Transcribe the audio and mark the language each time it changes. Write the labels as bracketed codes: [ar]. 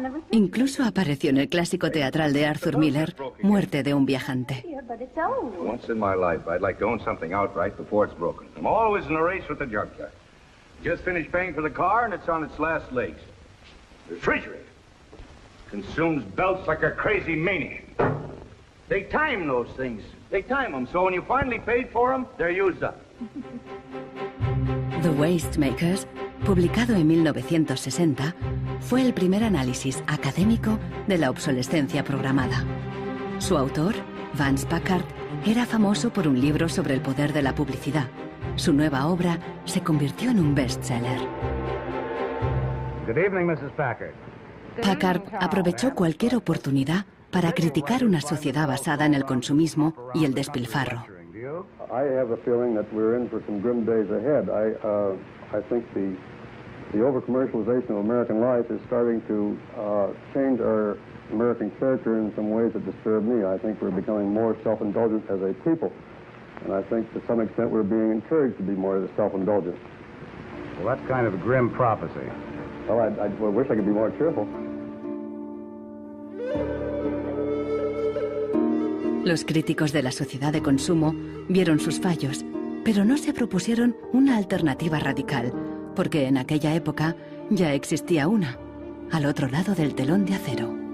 [es] Incluso apareció en el clásico teatral de Arthur Miller, Muerte de un viajante. [en] Once in my life, I'd like to own something outright before it's broken. I'm always in a race with the junkyard. Just finished paying for the car and it's on its last legs. The refrigerator consumes belts like a crazy maniac. They time those things. They time them, so when you finally paid for them, they're used up. [es] The Waste Makers, publicado en 1960, fue el primer análisis académico de la obsolescencia programada. Su autor, Vance Packard, era famoso por un libro sobre el poder de la publicidad. Su nueva obra se convirtió en un bestseller. [en] Good evening, Mrs. Packard. [es] Packard aprovechó cualquier oportunidad para criticar una sociedad basada en el consumismo y el despilfarro. [en] I have a feeling that we're in for some grim days ahead. I think the The over-commercialization of American life is starting to change our American character in some ways that disturb me. I think we're becoming more self-indulgent as a people, and I think to some extent we're being encouraged to be more self-indulgent. Well, that's kind of a grim prophecy. Well, I wish I could be more cheerful. [es] Los críticos de la sociedad de consumo vieron sus fallos, pero no se propusieron una alternativa radical, porque en aquella época ya existía una, al otro lado del telón de acero.